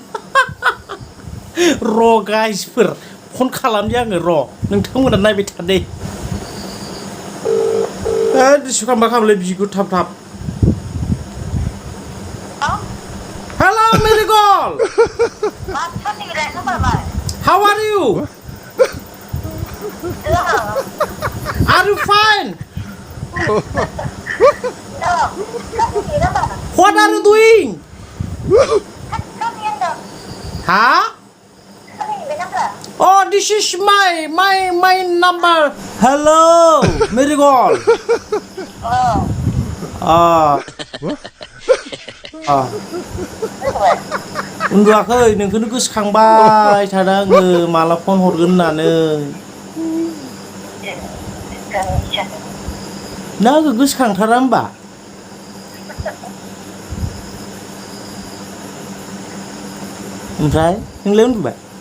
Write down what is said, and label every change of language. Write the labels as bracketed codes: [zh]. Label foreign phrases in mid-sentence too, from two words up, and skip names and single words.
[brx] र' गाइसफोर फन खालामनि आङो र' नोंथांमोना नायबाय थादे दिसु खालामलै बिगुर थाब [en] Hello Marigold How are you Are you fine What are you doing? Huh? Oh, this is my number. Hello, Marigold. [brx] उन्दुआखै नोंखौनो गोसोखांबाय थादों आङो माला फन हरगोन होननानै ना आङो गोसोखांथारा होमबा ओमफ्राय नोंलाय उन्दुबाय